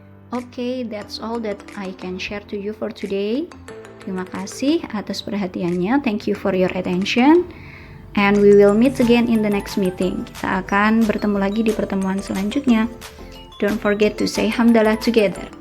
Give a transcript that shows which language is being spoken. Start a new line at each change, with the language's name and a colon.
English: Okay, that's all that I can share to you for today.
Indonesian: Terima kasih atas perhatiannya.
English: Thank you for your attention. And we will meet again in the next meeting.
Indonesian: Kita akan bertemu lagi di pertemuan selanjutnya.
English: Don't forget to say hamdalah together.